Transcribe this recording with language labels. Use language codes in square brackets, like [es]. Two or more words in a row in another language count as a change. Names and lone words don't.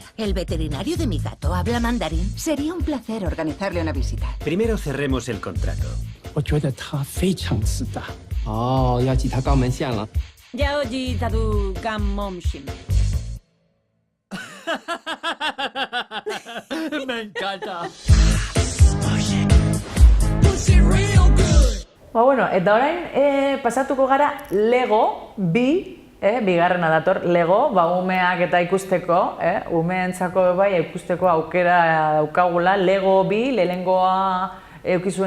[es] El veterinario de mi gato habla mandarín. Sería un placer organizarle una visita. Primero cerremos el contrato. Me encanta. [eu] Bueno, eta orain pasatuko gara Lego bigarrena dator Lego, umeak eta ikusteko, umeentzako bai ikusteko aukera daukagula Lego bi, lehenengoa eukizuen